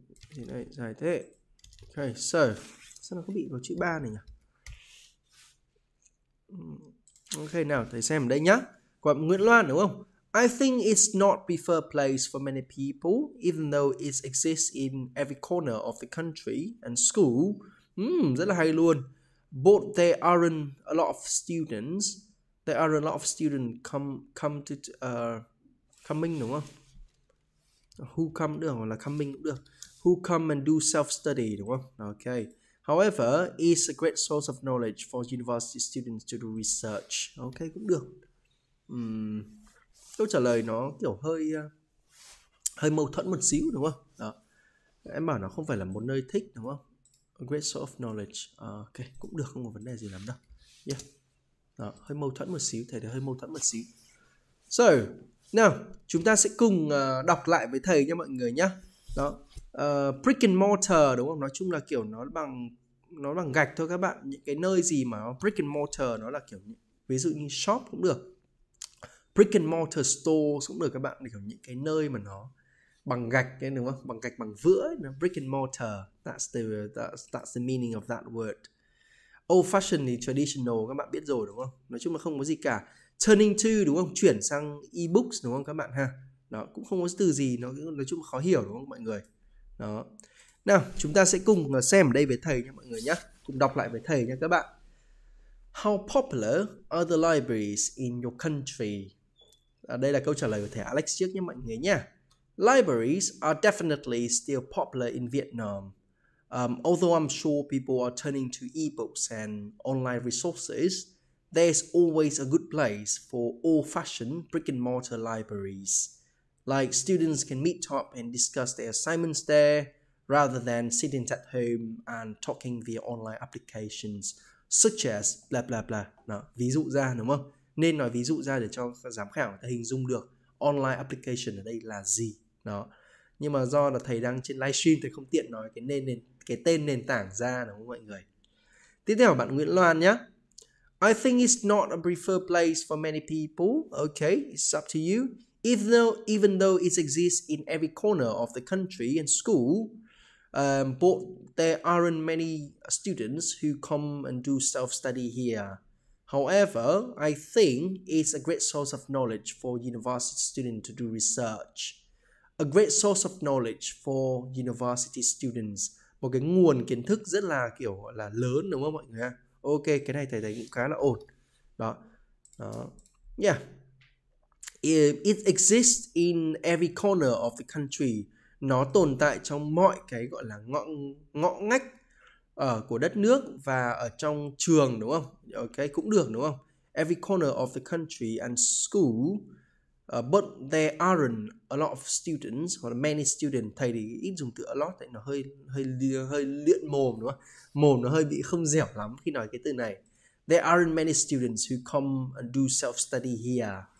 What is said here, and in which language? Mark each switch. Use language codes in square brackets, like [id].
[vi] Thì đây dài thế. Okay, so sao nó có bị có chữ 3 này nhỉ? Ok, nào thầy xem ở đây nhá. Của Nguyễn Loan đúng không? [en] I think it's not preferred place for many people, even though it exists in every corner of the country and school. [vi] Rất là hay luôn. [en] But there aren't a lot of students. There are a lot of students come to coming [vi] đúng không? [en] Who come [vi] được hoặc là coming cũng được. [en] Who come and do self-study [vi] đúng không? [en] Okay. However, it's a great source of knowledge for university students to do research. [vi] Ok, cũng được. Câu trả lời nó kiểu hơi mâu thuẫn một xíu đúng không? Đó. Em bảo nó không phải là một nơi thích đúng không? [en] A great source of knowledge. [vi] Ok, cũng được, không có vấn đề gì lắm đâu. Yeah. Đó, hơi mâu thuẫn một xíu, thầy thấy hơi mâu thuẫn một xíu. So, nào, chúng ta sẽ cùng đọc lại với thầy nha mọi người nhé. Đó. Brick and mortar đúng không? Nói chung là kiểu nó bằng gạch thôi các bạn. Những cái nơi gì mà brick and mortar nó là kiểu ví dụ như shop cũng được, brick and mortar stores cũng được các bạn, kiểu những cái nơi mà nó bằng gạch ấy, đúng không? Bằng gạch bằng vữa ấy, nó brick and mortar. [en] That's the meaning of that word. [vi] Old fashioned thì traditional các bạn biết rồi đúng không? Nói chung là không có gì cả. Turning to đúng không? Chuyển sang e-books đúng không các bạn ha? Đó, cũng không có từ gì, nó nói chung là khó hiểu đúng không mọi người? Đó. Nào, chúng ta sẽ cùng xem ở đây với thầy nha mọi người nhé. Cùng đọc lại với thầy nha các bạn. [en] How popular are the libraries in your country? [vi] Đây là câu trả lời của thầy Alex trước nhé mọi người nhé. [en] Libraries are definitely still popular in Vietnam. Although I'm sure people are turning to ebooks and online resources, there's always a good place for old-fashioned brick-and-mortar libraries. Like students can meet up and discuss their assignments there, rather than sitting at home and talking via online applications, such as bla bla bla. [vi] Đó, ví dụ ra đúng không? Nên nói ví dụ ra để cho các giám khảo người ta hình dung được online application ở đây là gì. Đó. Nhưng mà do là thầy đang trên livestream, thầy không tiện nói cái tên nền tảng ra đúng không mọi người? Tiếp theo bạn Nguyễn Loan nhé. [en] I think it's not a preferred place for many people. Okay, it's up to you. Even though it exists in every corner of the country and school, but there aren't many students who come and do self-study here. However, I think it's a great source of knowledge for university students to do research. A great source of knowledge for university students. [vi] Một cái nguồn kiến thức rất là kiểu gọi là lớn, đúng không mọi người? Ok, cái này thầy thấy cũng khá là ổn. Đó. Yeah. [en] It exists in every corner of the country. [vi] Nó tồn tại trong mọi cái gọi là ngõ ngách của đất nước và ở trong trường, đúng không? Ok, cũng được đúng không? [en] Every corner of the country and school, but there aren't a lot of students [vi] hoặc là [en] many students. [vi] Thầy thì ít dùng từ a lot tại nó hơi luyện mồm, đúng không? Mồm nó hơi bị không dẻo lắm khi nói cái từ này. [en] There aren't many students who come and do self-study here.